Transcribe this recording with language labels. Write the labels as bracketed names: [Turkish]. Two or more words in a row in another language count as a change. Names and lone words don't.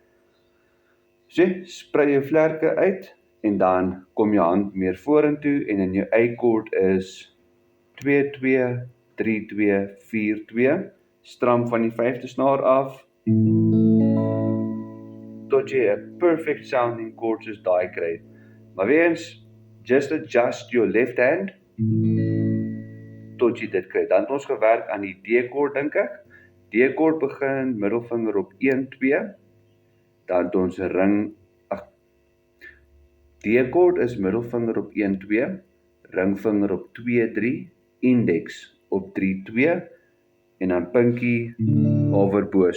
[Afrikaans] Sprei jou vlerke uit en dan kom jou hand meer vorentoe en in jou A-koord is 2-2, 3-2, 4-2. Stram van die vyfde snaar af tot jy 'n [English] perfect sounding chord [Afrikaans] soos daai kry. Maar weer eens, [English] just adjust your left hand [Afrikaans] tot jy dit kry. Dan het ons gewerk aan die D-koord, dink ek. D-koord begin middelvinger op 1-2. Dan het ons D-koord is middelvinger op 1-2, ringvinger op 2-3, index op 3-2 en dan pinkie overbo.